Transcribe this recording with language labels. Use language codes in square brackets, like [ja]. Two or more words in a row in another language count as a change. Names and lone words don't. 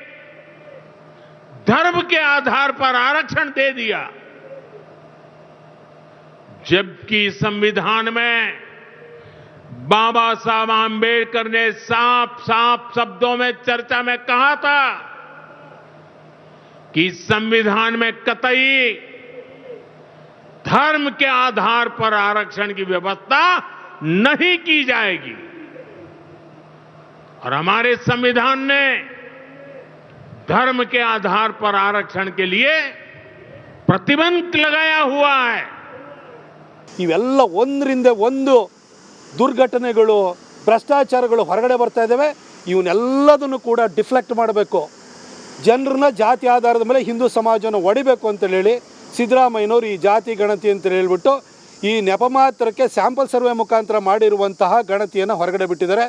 [hi] धर्म के आधार पर आरक्षण दे दिया, जबकि संविधान में बाबा साहब आंबेडकर ने साफ साफ शब्दों में चर्चा में कहा था कि संविधान में कतई धर्म के आधार पर आरक्षण की व्यवस्था नहीं की जाएगी। और हमारे संविधान ने धर्म के आधार पर आरक्षण के लिए प्रतिबंध लगाया हुआ है। [kn] ಇವೆಲ್ಲ ಒಂದರಿಂದ ಒಂದು ದುರ್ಘಟನೆಗಳು, ಭ್ರಷ್ಟಾಚಾರಗಳು ಹೊರಗಡೆ ಬರ್ತಾ ಇದ್ದಾವೆ. ಇವನ್ನೆಲ್ಲದನ್ನು ಕೂಡ ಡಿಫ್ಲೆಕ್ಟ್ ಮಾಡಬೇಕು, ಜನರನ್ನ ಜಾತಿ ಆಧಾರದ ಮೇಲೆ ಹಿಂದೂ ಸಮಾಜವನ್ನು ಒಡಿಬೇಕು ಅಂತೇಳಿ ಹೇಳಿ ಸಿದ್ದರಾಮಯ್ಯನವರು ಈ ಜಾತಿ ಗಣತಿ ಅಂತ ಹೇಳ್ಬಿಟ್ಟು ಈ ನೆಪ ಮಾತ್ರಕ್ಕೆ [en] sample survey [kn] ಮುಖಾಂತರ ಮಾಡಿರುವಂತಹ ಗಣತಿಯನ್ನು ಹೊರಗಡೆ ಬಿಟ್ಟಿದ್ದಾರೆ.